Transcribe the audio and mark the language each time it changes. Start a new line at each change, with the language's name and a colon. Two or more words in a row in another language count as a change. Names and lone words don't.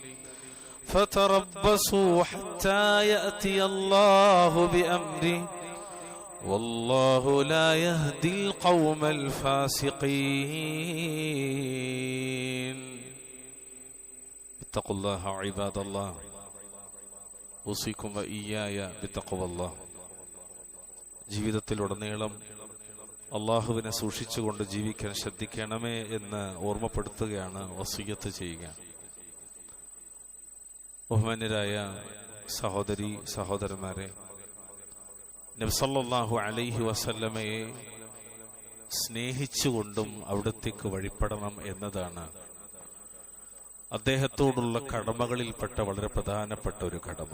Arabic: فتربصوا حتى يأتي الله بأمره والله لا يهدي القوم الفاسقين اتقوا الله عباد الله أوصيكم وإياي بتقوى الله.
Malayalam: ജീവിതത്തിലുടനീളം അള്ളാഹുവിനെ സൂക്ഷിച്ചുകൊണ്ട് ജീവിക്കാൻ ശ്രദ്ധിക്കണമേ എന്ന് ഓർമ്മപ്പെടുത്തുകയാണ്, വസിയ്യത്ത് ചെയ്യുക. ബഹുമാന്യരായ സഹോദരി സഹോദരന്മാരെ, നബി
Arabic: صلى الله عليه وسلم
Malayalam: സ്നേഹിച്ചുകൊണ്ടും അവിടത്തേക്ക് വഴിപ്പെടണം എന്നതാണ് അദ്ദേഹത്തോടുള്ള കടമകളിൽപ്പെട്ട വളരെ പ്രധാനപ്പെട്ട ഒരു കടമ.